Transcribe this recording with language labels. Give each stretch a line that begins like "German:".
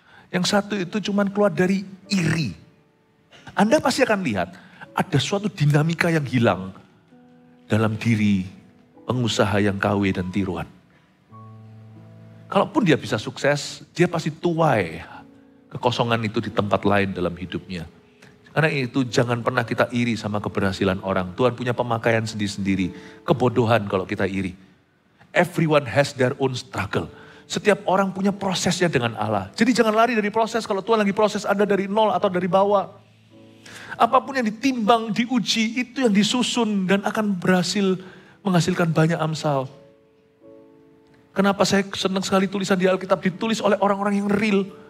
Indonesian: Yang satu itu cuma keluar dari iri. Anda pasti akan lihat ada suatu dinamika yang hilang dalam diri pengusaha yang KW dan tiruan. Kalaupun dia bisa sukses, dia pasti tuai kekosongan itu di tempat lain dalam hidupnya. Karena itu jangan pernah kita iri sama keberhasilan orang. Tuhan punya pemakaian sendiri-sendiri. Kebodohan kalau kita iri.
English: Everyone has their own struggle.
Indonesian: Setiap orang punya prosesnya dengan Allah. Jadi jangan lari dari proses kalau Tuhan lagi proses Anda dari nol atau dari bawah. Apapun yang ditimbang, diuji, itu yang disusun dan akan berhasil menghasilkan banyak amsal. Kenapa saya senang sekali tulisan di Alkitab ditulis oleh orang-orang yang real.